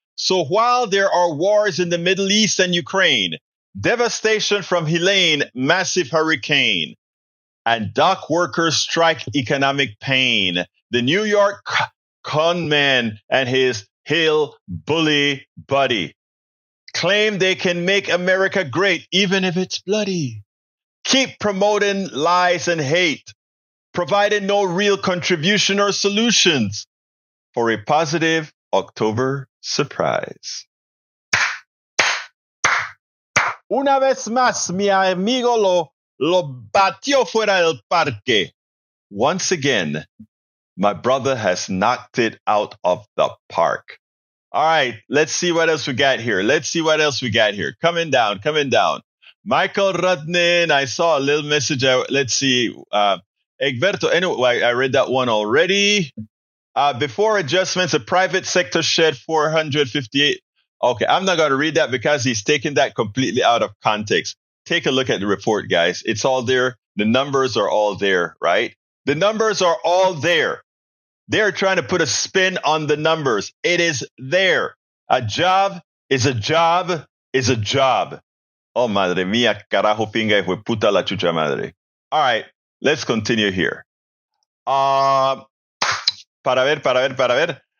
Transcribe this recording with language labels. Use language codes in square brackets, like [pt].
[en] So while there are wars in the Middle East and Ukraine, devastation from Helene, massive hurricane, and dock workers strike economic pain, the New York conman and his hill bully buddy claim they can make America great even if it's bloody. Keep promoting lies and hate, providing no real contribution or solutions for a positive October surprise. [es] Una vez más, mi amigo lo batió fuera del parque. [en] Once again, my brother has knocked it out of the park. All right, let's see what else we got here. Coming down. Michael Rudnin, I saw a little message. Let's see. Egberto, anyway, I read that one already. Before adjustments, the private sector shed 458. Okay, I'm not going to read that because he's taken that completely out of context. Take a look at the report, guys. It's all there. The numbers are all there, right? The numbers are all there. They're trying to put a spin on the numbers. It is there. A job is a job is a job. [es] Oh, madre mía, carajo, pinga, hijo de puta la chucha madre. [en] All right, let's continue here. [es] Para ver.